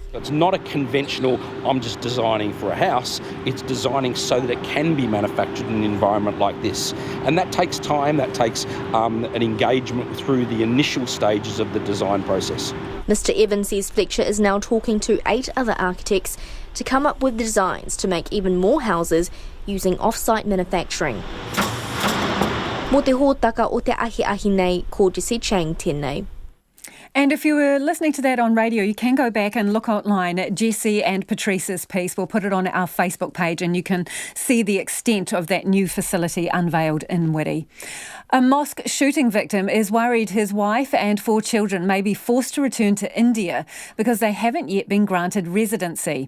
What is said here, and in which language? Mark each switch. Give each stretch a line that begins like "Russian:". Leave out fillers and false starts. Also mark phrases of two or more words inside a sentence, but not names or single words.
English: It's not a conventional, I'm just designing for a house, it's designing so that it can be manufactured in an environment like this. And that takes time, that takes an engagement through the initial stages of the design process. Mr Evans says Fletcher is now talking to 8 other architects to come up with designs to make even more houses using off-site manufacturing.
Māori: Mo te hōtaka o te ahi nei, ko Jessie Chang tēnei.
English: And if you were listening to that on radio, you can go back and look online at Jessie and Patrice's piece. We'll put it on our Facebook page and you can see the extent of that new facility unveiled in Whitty. A mosque shooting victim is worried his wife and 4 children may be forced to return to India because they haven't yet been granted residency.